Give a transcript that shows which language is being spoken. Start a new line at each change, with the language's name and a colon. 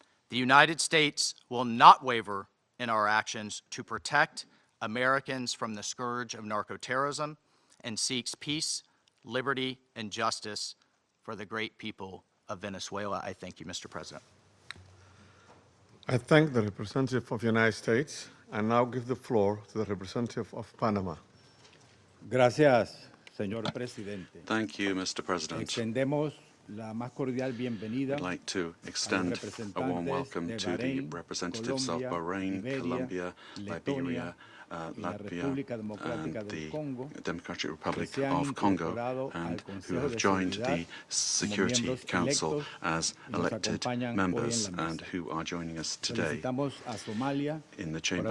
English: The United States will not waver in our actions to protect Americans from the scourge of narco-terrorism and seeks peace, liberty, and justice for the great people of Venezuela. I thank you, Mr. President. I thank the representative of the United States and now give the floor to the representative of Panama.
Spanish: Gracias, señor presidente.
English: Thank you, Mr. President.
Spanish: Extendemos la más cordial bienvenida.
English: I'd like to extend a warm welcome to the representatives of Bahrain, Colombia, Liberia, Latvia, and the Democratic Republic of Congo, and who have joined the Security Council as elected members and who are joining us today in the chamber.